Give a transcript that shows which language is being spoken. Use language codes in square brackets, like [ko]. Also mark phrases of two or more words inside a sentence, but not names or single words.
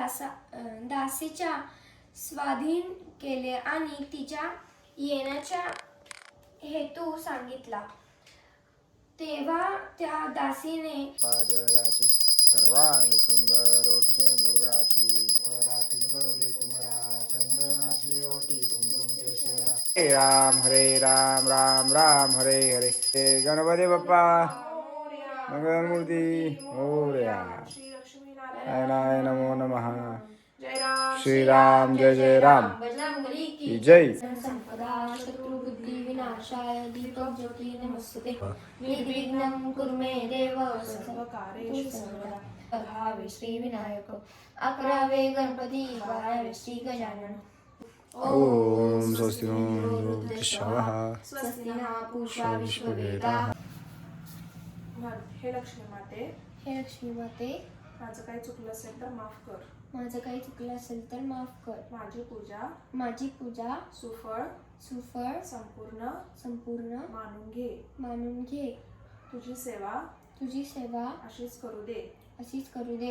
[mr] दासीच्या स्वाधीन केले आणि तिच्या येण्याचा हेतू सांगितला. तेव्हा त्या दासीने सर्वांगी सुंदर ओटी शेंदुराची पराती गौरी कुमरा चंदनाची ओटी कुमकुम केशरा. [sa] हरे राम राम राम हरे हरे. [mr] हे गणपती बाप्पा मंगलमूर्ती मोरया. [sa] नारायणाय नमो नमः. [hi] श्रीराम जय जय राम बजरंगबली की जय. [sa] संपदा शत्रुबुद्धी विनाशाय दीपक ज्योती नमस्ते. निर्विघ्नं कुरु मे देव सर्वकार्येषु सर्वदा. [mr] भावे श्री विनायक. 11वे गणपती 12वे श्री गजानन. [sa] ओम स्वस्ति नो शवः स्वस्ति नः पूषा विश्ववेदाः. [mr] हे लक्ष्मी माते, हे लक्ष्मी माते, माझं काही चुकलं असेल तर माफ कर. माझं काही चुकलं असेल तर माफ कर. माझी पूजा सुफळ संपूर्ण मानून घे. तुझी सेवा अशीच करू दे.